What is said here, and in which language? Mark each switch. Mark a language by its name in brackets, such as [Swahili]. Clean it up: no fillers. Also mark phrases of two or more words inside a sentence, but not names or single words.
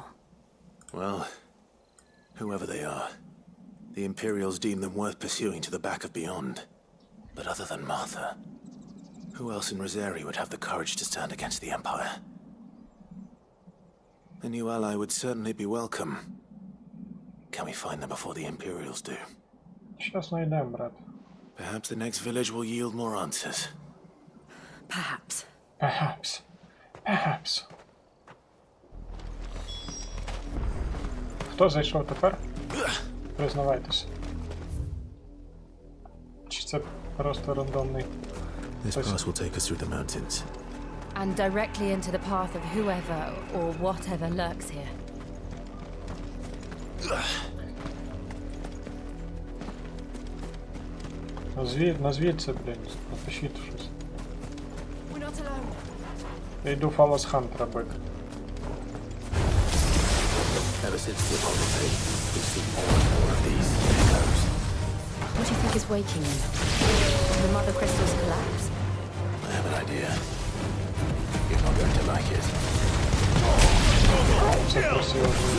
[English] Well, whoever they are, the Imperials deem them worth pursuing to the back of beyond. But other than Martha, who else in Rosari would have the courage to stand against the Empire? A new ally would certainly be welcome. Can we find them before the Imperials do? [Russian] Сейчас найдем, брат. [English] Perhaps the next village will yield more answers. Perhaps. Perhaps. Perhaps. [Ukrainian] Хто зайшов тепер? Признавайтесь. Чи це просто рандомний? [English] This pass will take us through the mountains. And directly into the path of whoever or whatever lurks here. [Ukrainian] Назвіть це, блін, напишіть щось. Я йду Фалос Хант робити. [English] Ever since the Apollo, we've seen more and more of these echoes. What do you think is waking him? The mother crystals collapse? I have an idea. You're not going to like it. [Ukrainian] Це красиво.